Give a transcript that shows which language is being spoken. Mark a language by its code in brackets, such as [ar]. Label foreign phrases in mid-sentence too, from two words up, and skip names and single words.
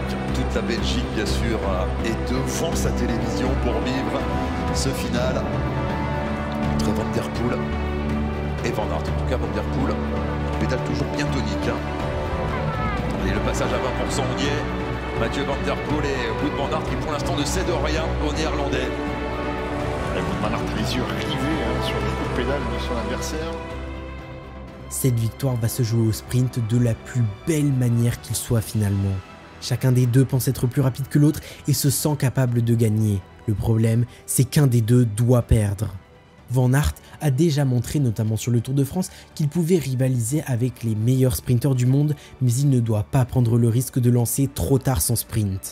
[fr] Toute la Belgique, bien sûr, est devant sa télévision pour vivre ce final entre Van Der Poel et Van Aert. En tout cas, Van Der Poel pédale toujours bien tonique. Hein. Et le passage à 20%, on y est. Mathieu Van Der Poel et Wout van Aert qui pour l'instant ne cèdent rien aux Néerlandais. Wout van Aert les yeux rivés sur le coup de pédale de son adversaire. Cette victoire va se jouer au sprint de la plus belle manière qu'il soit finalement. Chacun des deux pense être plus rapide que l'autre et se sent capable de gagner. Le problème, c'est qu'un des deux doit perdre. Van Aert a déjà montré, notamment sur le Tour de France, qu'il pouvait rivaliser avec les meilleurs sprinteurs du monde, mais il ne doit pas prendre le risque de lancer trop tard son sprint.